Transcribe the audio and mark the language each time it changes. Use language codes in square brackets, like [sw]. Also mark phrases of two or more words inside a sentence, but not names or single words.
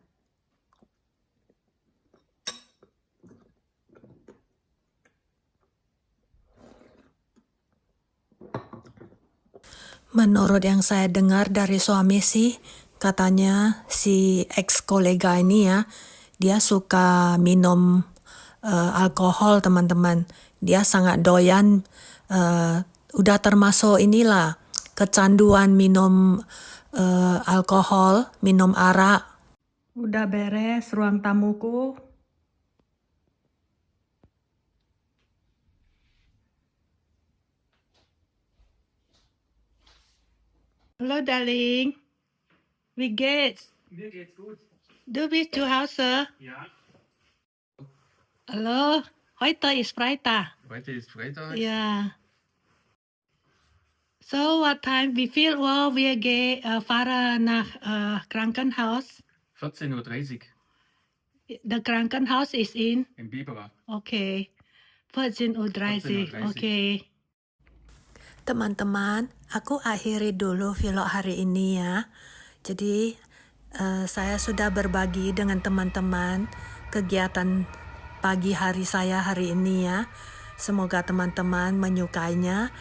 [id] Menurut yang saya dengar dari suami sih, katanya si ex kolega ini ya, dia suka minum alkohol teman-teman. Dia sangat doyan, udah termasuk inilah kecanduan minum alkohol, minum arak. Udah beres ruang tamuku. [de] Hallo darling, wie geht's? Mir geht's gut. Du bist zu Hause? Ja, Hallo, heute ist Freitag. heute ist Freitag. Ja. [en] So what time, [de] wie viel Uhr wir fahren nach Krankenhaus? 14:30 Uhr The Krankenhaus ist in? in Biberach. Okay. 14:30 Uhr. 14:30 Uhr. Okay. [id] Teman-teman, aku akhiri dulu vlog hari ini ya. Jadi saya sudah berbagi dengan teman-teman kegiatan pagi hari saya hari ini ya. Semoga teman-teman menyukainya.